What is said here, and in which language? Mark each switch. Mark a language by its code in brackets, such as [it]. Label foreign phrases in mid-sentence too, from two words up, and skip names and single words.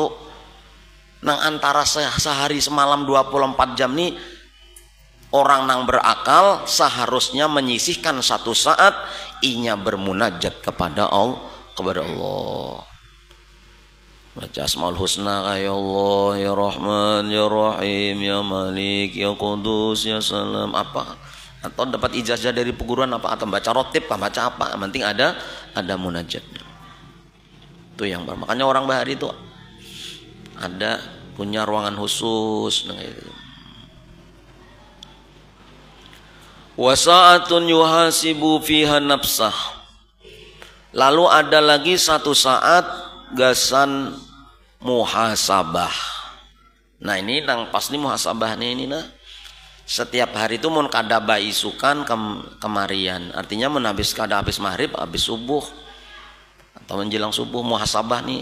[bjn] Nang antara sehari semalam 24 jam nih, orang nang berakal seharusnya menyisihkan 1 saat inya bermunajat kepada Allah. Baca Asmaul Husna, [ar] يا الله، يا رحمن، يا رحيم، يا مالك، يا قدوس، يا سلام, [bjn] apa? Atau dapat ijazah dari perguruan apa, atau baca rotib, baca apa, yang penting ada munajatnya. Itu yang makanya orang Bahari itu ada punya ruangan khusus. [ar] وساعة يحاسب فيها نفسه. [bjn] Lalu ada lagi satu saat gasan muhasabah. Nah ini nang pasti muhasabah ini nah. Setiap hari itu mun kada baisukan kemarian. Artinya mun habis kada habis maghrib, habis subuh atau menjelang subuh muhasabah nih.